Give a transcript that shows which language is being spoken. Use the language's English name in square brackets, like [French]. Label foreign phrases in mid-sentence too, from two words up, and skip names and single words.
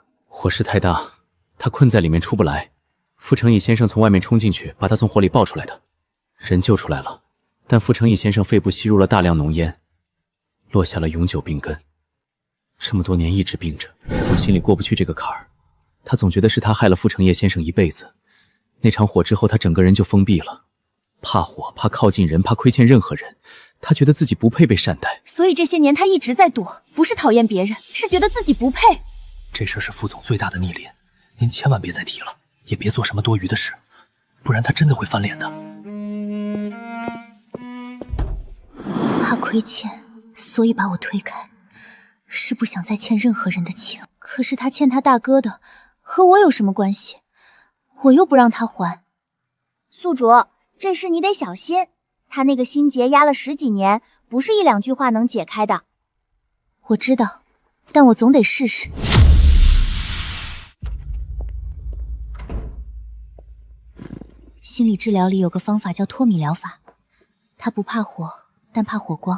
[Chinese] 火勢太大，他困在裡面出不來。傅成義先生從外面衝進去，把他從火裡抱出來的，人救出來了，但傅成義先生肺部吸入了大量濃煙，落下了永久病根。這麼多年一直病着，傅總心裡過不去這個坎兒，他總覺得是他害了傅成業先生一輩子。那場火之後，他整個人就封閉了，怕火，怕靠近人，怕虧欠任何人，他覺得自己不配被善待。所以這些年他一直在躲，不是討厭別人，是覺得自己不配。這事是副總最大的逆鱗，您千萬別再提了，也別做什麼多餘的事，不然他真的會翻臉的。怕虧欠，所以把我推開，是不想再欠任何人的情。可是他欠他大哥的，和我有什麼關係？我又不讓他還。宿主，這事你得小心，他那個心結壓了10幾年，不是1、2句話能解開的。我知道，但我總得試試。心理治療裡有個方法叫脫敏療法，它不怕火，但怕火光。